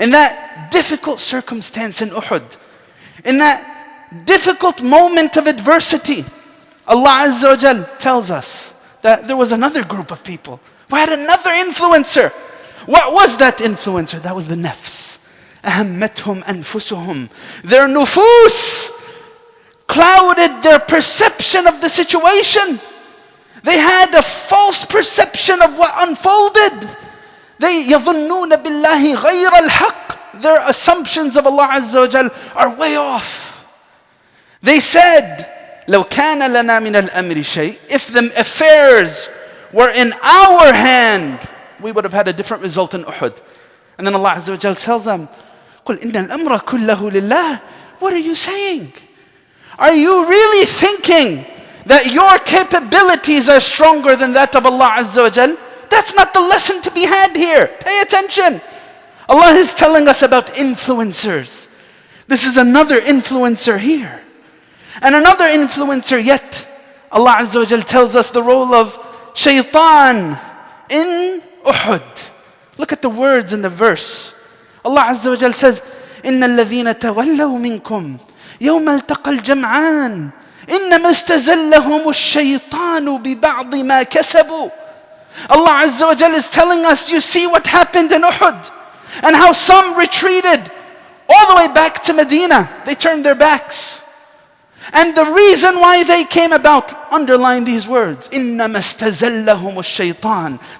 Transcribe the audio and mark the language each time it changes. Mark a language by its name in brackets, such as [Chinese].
[English] In that difficult circumstance in Uhud, in that difficult moment of adversity, Allah Azza wa Jal tells us that there was another group of people who had another influencer. What was that influencer? That was the nafs. [Arabic] أَهَمَّتْهُمْ أَنفُسُهُمْ. [English] Their nufus clouded their perception of the situation. They had a false perception of what unfolded. They [Arabic] يَظُنُّونَ بِاللَّهِ غَيْرَ الْحَقِّ. [English] Their assumptions of Allah Azza wa Jal are way off. They said, [Arabic] لَوْ كَانَ لَنَا مِنَ الْأَمْرِ شَيْءٍ. [English] If the affairs were in our hand, we would have had a different result in Uhud. [Arabic] And then Allah Azza wa Jal tells them, قُلْ إِنَّ الْأَمْرَ كُلَّهُ لِلَّهِ. [English] What are you saying? Are you really thinking that your capabilities are stronger than that of Allah Azza wa Jal? That's not the lesson to be had here. Pay attention. Allah is telling us about influencers. This is another influencer here. And another influencer yet. Allah Azza wa Jal tells us the role of shaitan in Uhud. Look at the words in the verse. Allah Azza wa Jal says, [Arabic] إِنَّ الَّذِينَ تَوَلَّوْا مِنْكُمْ يَوْمَ الْتَقَى الْجَمْعَانِ إِنَّمَا اسْتَزَلَّهُمُ الشَّيْطَانُ بِبَعْضِ مَا كَسَبُوا. [English] Allah Azza wa Jal is telling us, you see what happened in Uhud, and how some retreated all the way back to Medina. They turned their backs. And the reason why they came about, underline these words, [Arabic] إِنَّمَا اسْتَزَلَّهُمُ الشَّيْطَانُ.